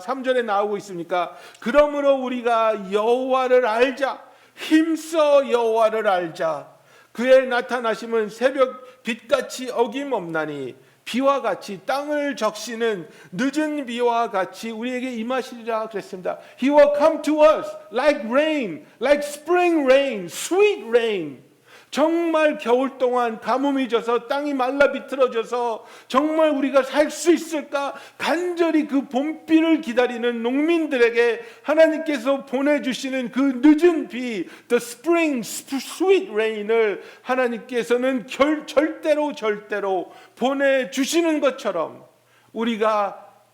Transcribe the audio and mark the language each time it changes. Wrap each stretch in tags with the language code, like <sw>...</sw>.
<ko>3절에 나오고 있습니까? 그러므로 우리가 여호와를 알자. 힘써 여호와를 알자. 그의 나타나심은 새벽 빛같이 어김없나니 비와 같이 땅을 적시는 늦은 비와 같이 우리에게 임하시리라 그랬습니다.</ko> <en>He will come to us like rain, like spring rain, sweet rain.</en> <ko>정말 겨울 동안 가뭄이 져서 땅이 말라 비틀어져서 정말 우리가 살 수 있을까 간절히 그 봄비를 기다리는 농민들에게 하나님께서 보내주시는 그 늦은 비,</ko> <en>the spring sweet rain</en> <ko>을 하나님께서는 절대로 보내주시는 것처럼 우리가</ko>